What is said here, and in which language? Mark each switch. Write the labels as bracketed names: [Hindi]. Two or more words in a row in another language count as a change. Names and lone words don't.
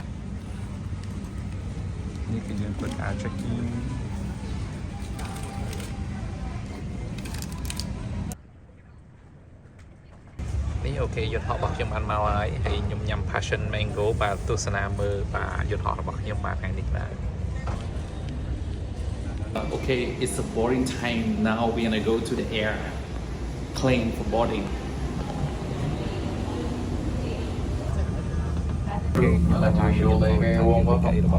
[Khmer] នេះគឺយើងធ្វើការ [English] check in [Khmer] នេះអូខេយន្តហោះរបស់ខ្ញុំបានមកហើយខ្ញុំញ៉ាំ [English] passion mango [Khmer] បាទទស្សនាមើលបាទយន្តហោះរបស់ខ្ញុំបាទថ្ងៃនេះបាទ [English] Okay, it's a boarding time now. We're gonna go to the airplane for boarding. Okay, let's your very warm welcome.